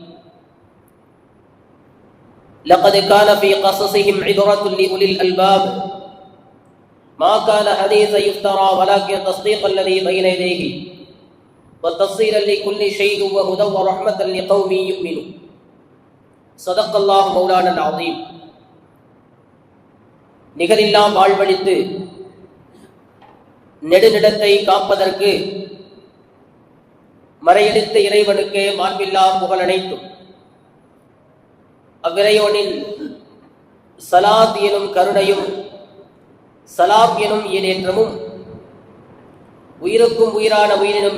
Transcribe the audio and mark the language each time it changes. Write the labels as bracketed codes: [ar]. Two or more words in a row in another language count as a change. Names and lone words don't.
[ar] لقد كان في قصصهم عبرة لأولي الألباب ما كان حديثا يفترى ولكن تصديق الذي بين يديه وتفصيلا لكل شيء وهدى ورحمة لقوم يؤمنون. صدق الله مولانا العظيم. [ta] நிகரில்லாம் வாழ்வழித்து நெடுநிடத்தை காப்பதற்கு மறையெடுத்த இறைவனுக்கே மாண்பில்லா புகழ் அனைத்தும். அவ்விறையோனின் சலாத் எனும் கருணையும் சலாம் எனும் ஈடேற்றமும் உயிருக்கும் உயிரான உயிரினும்